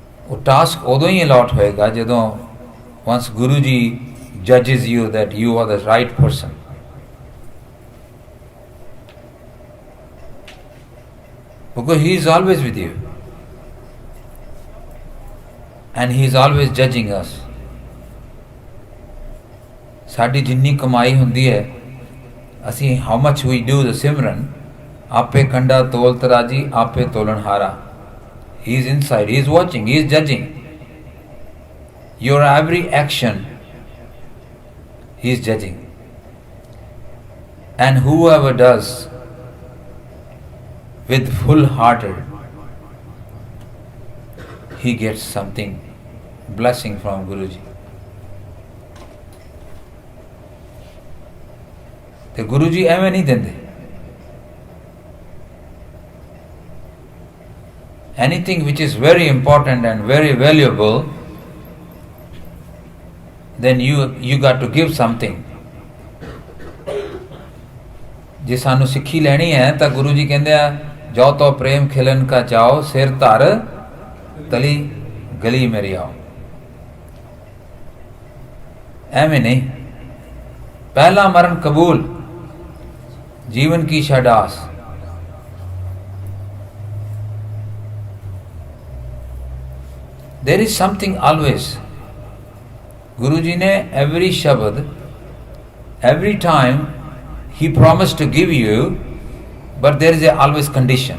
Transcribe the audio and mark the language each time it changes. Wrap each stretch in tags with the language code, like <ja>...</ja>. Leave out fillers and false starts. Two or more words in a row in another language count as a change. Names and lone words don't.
<pa>ਉਹ ਟਾਸਕ ਉਦੋਂ ਹੀ ਅਲਾਟ ਹੋਵੇਗਾ ਜਦੋਂ</pa> <en>once Guruji judges you that you are the right person. Because he is always with you. And he is always judging us.</en> <pa>ਸਾਡੀ ਜਿੰਨੀ ਕਮਾਈ ਹੁੰਦੀ ਹੈ ਅਸੀ</pa> <en>how much we do the simran</en> <pa>ਆਪੇ ਕੰਡਾ ਤੋਲ ਤਰਾਜੀ ਆਪੇ ਤੋਲਣ ਹਾਰਾ.</pa> <en>He is inside, he is watching, he is judging your every action. He is judging. And whoever does with full hearted, he gets something, blessing from Guruji.</en> <pa>The Guruji ਐਵੇਂ ਨਹੀਂ ਦਿੰਦੇ.</pa> <en>Anything which is very important and very valuable, then you got to give something.</en> <pa>ਜੇ ਸਾਨੂੰ ਸਿੱਖੀ ਲੈਣੀ ਹੈ ਤਾਂ ਗੁਰੂ ਜੀ ਕਹਿੰਦੇ ਆ ਜੋ ਤੋ ਪ੍ਰੇਮ ਖਿਲਨ ਕਾ ਚਾਓ ਸਿਰ ਧਰ ਤਲੀ ਗਲੀ ਮੇਰੀ ਆਓ. ਐਵੇਂ ਨਹੀਂ. ਪਹਿਲਾ ਮਰਣ ਕਬੂਲ ਜੀਵਨ ਕੀ ਸ਼ਾਦਾਸ.</pa> <en>There is something always. Guruji ne every shabad, every time he promised to give you, but there is a always condition.</en>